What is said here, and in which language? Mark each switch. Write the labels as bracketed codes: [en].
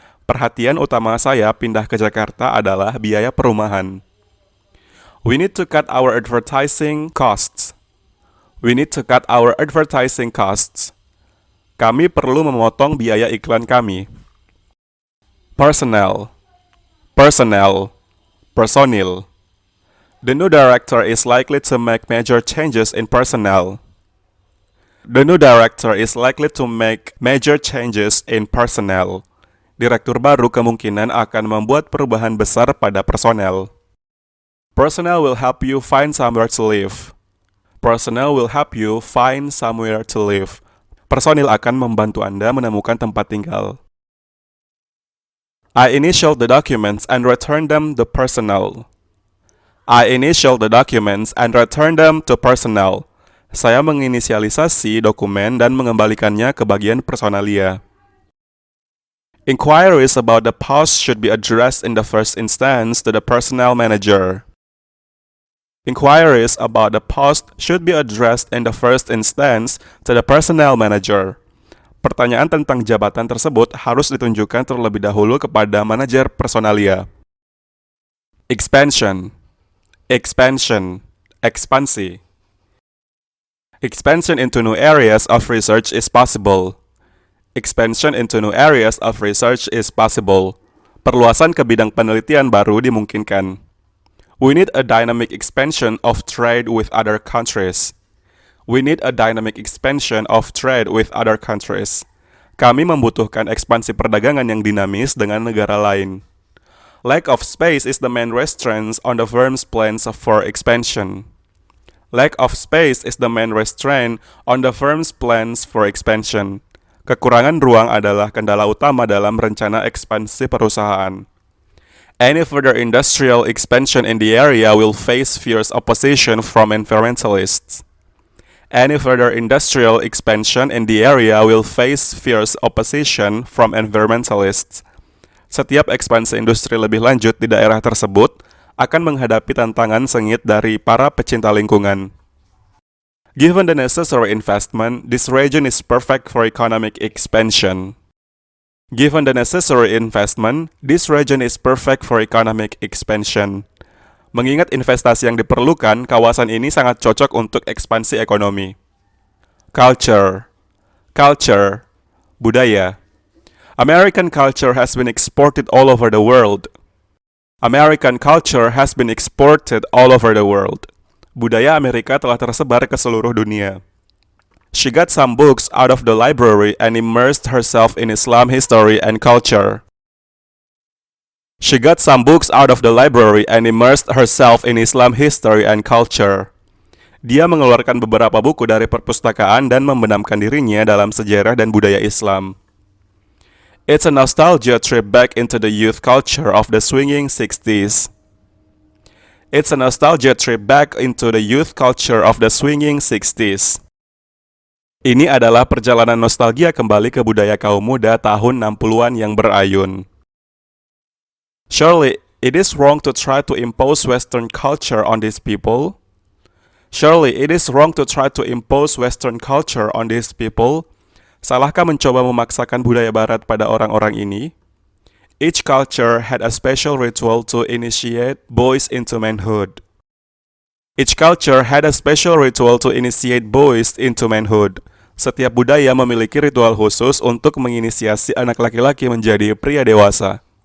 [id] Perhatian utama saya pindah ke Jakarta adalah biaya perumahan. [en] We need to cut our advertising costs. We need to cut our advertising costs. [id] Kami perlu memotong biaya iklan kami. [en] Personnel. Personnel. [id] Personil. [en] The new director is likely to make major changes in personnel. The new director is likely to make major changes in personnel. [id] Direktur baru kemungkinan akan membuat perubahan besar pada personel. [en] Personnel will help you find somewhere to live. Personnel will help you find somewhere to live. [id] Personil akan membantu Anda menemukan tempat tinggal. [en] I initialed the documents and returned them to personnel. I initialed the documents and returned them to personnel. [id] Saya menginisialisasi dokumen dan mengembalikannya ke bagian personalia. [en] Inquiries about the post should be addressed in the first instance to the personnel manager. Inquiries about the post should be addressed in the first instance to the personnel manager. [id] Pertanyaan tentang jabatan tersebut harus ditunjukkan terlebih dahulu kepada manajer personalia. [en] Expansion. Expansion. [id] Ekspansi. [en] Expansion into new areas of research is possible. Expansion into new areas of research is possible. [id] Perluasan ke bidang penelitian baru dimungkinkan. [en] We need a dynamic expansion of trade with other countries. We need a dynamic expansion of trade with other countries. [id] Kami membutuhkan ekspansi perdagangan yang dinamis dengan negara lain. [en] Lack of space is the main restraint on the firm's plans for expansion. Lack of space is the main restraint on the firm's plans for expansion. [id] Kekurangan ruang adalah kendala utama dalam rencana ekspansi perusahaan. [en] Any further industrial expansion in the area will face fierce opposition from environmentalists. Any further industrial expansion in the area will face fierce opposition from environmentalists. [id] Setiap ekspansi industri lebih lanjut di daerah tersebut akan menghadapi tantangan sengit dari para pecinta lingkungan. [en] Given the necessary investment, this region is perfect for economic expansion. Given the necessary investment, this region is perfect for economic expansion. [id] Mengingat investasi yang diperlukan, kawasan ini sangat cocok untuk ekspansi ekonomi. [en] Culture. Culture. [id] Budaya. [en] American culture has been exported all over the world. American culture has been exported all over the world. [id] Budaya Amerika telah tersebar ke seluruh dunia. [en] She got some books out of the library and immersed herself in Islam history and culture. She got some books out of the library and immersed herself in Islam history and culture. [id] Dia mengeluarkan beberapa buku dari perpustakaan dan membenamkan dirinya dalam sejarah dan budaya Islam. [en] It's a nostalgia trip back into the youth culture of the swinging 60s. It's a nostalgia trip back into the youth culture of the swinging 60s. [id] Ini adalah perjalanan nostalgia kembali ke budaya kaum muda tahun 60-an yang berayun. [en] Surely, it is wrong to try to impose Western culture on these people. Surely, it is wrong to try to impose Western culture on these people. [id] Salahkah mencoba memaksakan budaya Barat pada orang-orang ini? [en] Each culture had a special ritual to initiate boys into manhood. Each culture had a special ritual to initiate boys into manhood. [id] Setiap budaya memiliki ritual khusus untuk menginisiasi anak laki-laki menjadi pria dewasa.